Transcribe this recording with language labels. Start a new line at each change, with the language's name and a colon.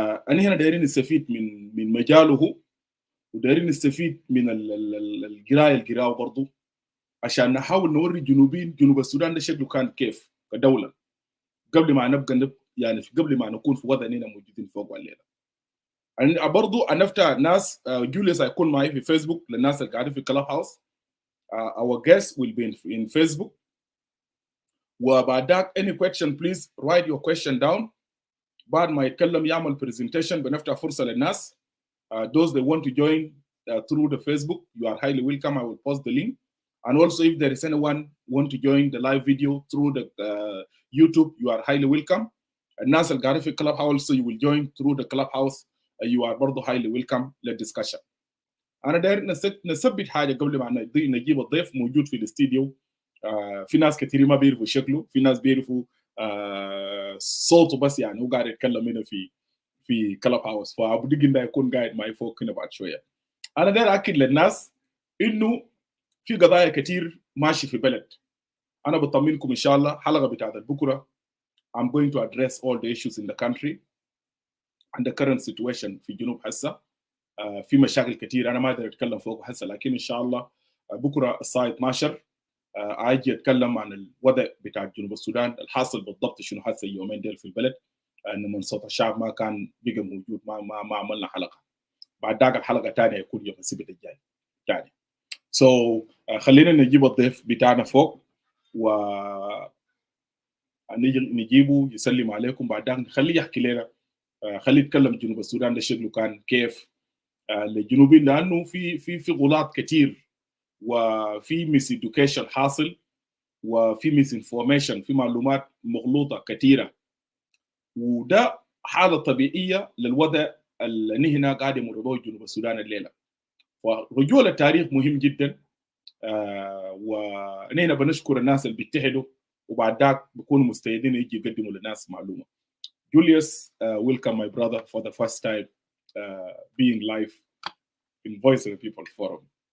Arabic: انا هنا دايرين نستفيد من مجاله، ودايرين نستفيد من القرايه القراءه برضه، عشان نحاول نوري الجنوبيين جنوب السودان ده شكله كان كيف كدوله قبل ما نبقى يعني قبل ما نكون في وضعنا موجودين فوق الليله. برضو انا افتح ناس جوليوس هيكون معي في فيسبوك للناس اللي قاعدين في كلاب هاوس.
English: our guest will be in Facebook.
Arabic: وبعد ذاك
English: any question please write your question down.
Arabic: بعد ما يتكلم يعمل presentation بنفتح فرصه للناس.
English: Those that want to join through the Facebook, you are highly welcome. I will post the link. And also if there is anyone want to join the live video through the YouTube, you are highly welcome.
Arabic: الناس اللي قاعدين في كلاب هاوس
English: you will join through the club house. You are
Arabic: برضه
English: highly welcome للدiscussion.
Arabic: أنا داير نثبت حاجة قبل ما نجيب الضيف موجود في الاستديو. في ناس كثير ما بيعرفوا شكله، في ناس بيعرفوا صوته بس، يعني هو قاعد يتكلم هنا في كلاب هاوس، فأبو دقن ده يكون قاعد معي فوق هنا بعد شوية. أنا داير أكد للناس انه في قضايا كتير ماشي في بلد. انا بطمنكم ان شاء الله حلقه بتاعت بكره
English: I'm going to address all the issues in the country and the current situation
Arabic: في جنوب هسه. في مشاكل كتير انا ما اقدر اتكلم فوق هسه، لكن ان شاء الله بكره الساعه 12 اجي اتكلم عن الوضع بتاع جنوب السودان الحاصل بالضبط شنو هسه اليومين ديل في البلد. انه من صوت الشعب ما كان بقى موجود، ما عملنا حلقه. بعد ذاك الحلقه الثانيه يكون يوم السبت الجاي ثاني. خلينا نجيب الضيف بتاعنا فوق و نجيبه يسلم عليكم. بعد ذاك نخليه يحكي لنا، خليه يتكلم جنوب السودان ده شكله كان كيف للجنوبيين، لانه في غلط كثير وفي ميس اديوكيشن حاصل وفي ميس انفورميشن، في معلومات مغلوطه كثيره، وده حاله طبيعيه للوضع اللي هنا قاعد يمر به جنوب السودان الليله. فرجوع للتاريخ مهم جدا، ونحن بنشكر الناس اللي بيتحدوا وبعد ذاك بيكونوا مستعدين يجي يقدموا للناس معلومه.
English: Julius, welcome my brother for the first time being live in Voice of the People Forum.